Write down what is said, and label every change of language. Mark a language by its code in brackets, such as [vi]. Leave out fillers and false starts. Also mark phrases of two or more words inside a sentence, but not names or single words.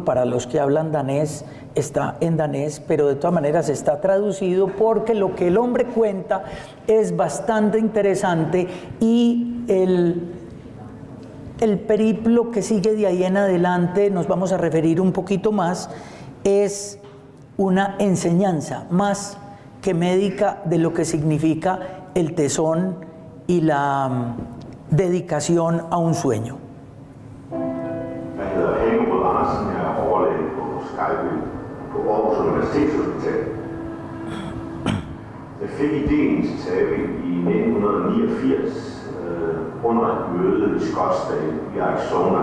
[es] Para los que hablan danés, está en danés, pero de todas maneras está traducido, porque lo que el hombre cuenta es bastante interesante, y el periplo que sigue de ahí en adelante, nos vamos a referir un poquito más, es una enseñanza más que médica de lo que significa el tesón y la dedicación a un sueño. [da] Jeg fik ideen til TAVI i 1989 under et møde i Scottsdale i Arizona.